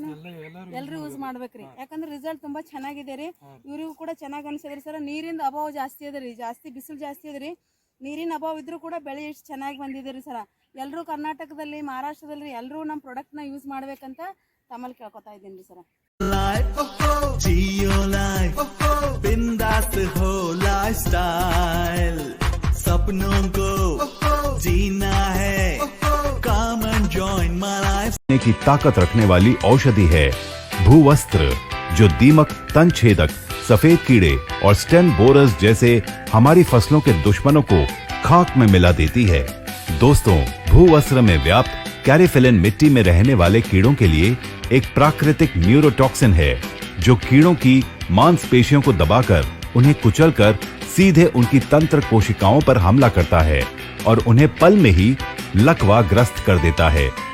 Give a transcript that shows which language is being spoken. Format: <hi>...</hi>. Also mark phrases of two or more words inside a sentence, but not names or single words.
<kn>ಎಲ್ಲರೂ ಯೂಸ್ ಮಾಡ್ಬೇಕ್ರಿ, ಯಾಕಂದ್ರೆ ರಿಸಲ್ಟ್ ತುಂಬ ಚೆನ್ನಾಗಿದೆ ರೀ. ಇವ್ರಿಗೂ ಕೂಡ ಚೆನ್ನಾಗಿ ಅನಿಸಿದ್ರಿ ಸರ್. ನೀರಿಂದ ಅಭಾವ ಜಾಸ್ತಿ ಇದೆ ರೀ, ಬಿಸಿಲು ಜಾಸ್ತಿ ಇದೆ ರೀ. ನೀರಿನ ಅಭಾವ ಇದ್ರೂ ಕೂಡ ಬೆಳೆ ಎಷ್ಟು ಚೆನ್ನಾಗಿ ಬಂದಿದೆ ರೀ ಸರ. ಎಲ್ಲರೂ ಕರ್ನಾಟಕದಲ್ಲಿ, ಮಹಾರಾಷ್ಟ್ರದಲ್ಲಿ ಎಲ್ಲರೂ ನಮ್ಮ ಪ್ರಾಡಕ್ಟ್ನ ಯೂಸ್ ಮಾಡ್ಬೇಕಂತ ತಮ್ಮಲ್ಲಿ ಕೇಳ್ಕೊತಾ ಇದ್ದೀನಿ ರೀ ಸರ.</kn> <hi>सपनों को जीना है,</hi> <en>come and join my life.</en> <hi>की ताकत रखने वाली औषधि है भूवस्त्र, जो दीमक, तनछेदक, सफेद कीड़े और</hi> <en>stem borers</en> <hi>जैसे हमारी फसलों के दुश्मनों को खाक में मिला देती है। दोस्तों, भूवस्त्र में व्याप्त कैरिफिलिन मिट्टी में रहने वाले कीड़ों के लिए एक प्राकृतिक न्यूरोटॉक्सिन है, जो कीड़ों की मांसपेशियों को दबाकर उन्हें कुचलकर सीधे उनकी तंत्र कोशिकाओं पर हमला करता है और उन्हें पल में ही लकवा ग्रस्त कर देता है।</hi>